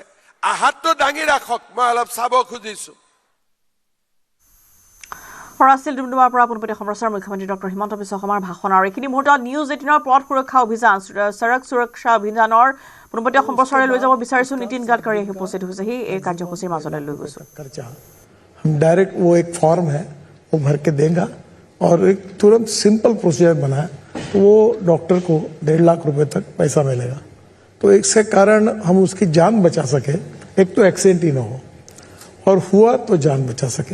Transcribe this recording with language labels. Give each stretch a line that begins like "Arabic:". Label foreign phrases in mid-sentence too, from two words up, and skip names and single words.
Assamese: হাতটো দাঙি ৰাখক, মই অলপ চাব খুজিছো। ফৰাছিল ডুমডুমাৰ পৰা পোনপটীয়া সম্প্ৰচাৰ মুখ্যমন্ত্ৰী ডক্টৰ হিমন্ত বিশ্ব শৰ্মাৰ ভাষণ। আৰু এইখিনি মুহূৰ্তত নিউজ 18ৰ পথ সুৰক্ষা অভিযান, সড়ক সুৰক্ষা অভিযানৰ পোনপটীয়া সম্প্ৰচাৰলৈ লৈ যাব বিচাৰিছো। নীতিন গাডকাৰী আহি উপস্থিত হৈছেহি এই কাৰ্যসূচীৰ মাজলৈ লৈ গৈছো।
Hindi: डायरेक्ट वो एक फॉर्म है, वो भर के देगा और एक तुरंत
English: simple procedure
Hindi: बना है, तो वो डॉक्टर को 1.5 लाख रुपए तक पैसा मिलेगा। तो इसके कारण हम उसकी जान बचा सके, एक तो एक्सीडेंट ही ना हो और हुआ तो जान बचा सके।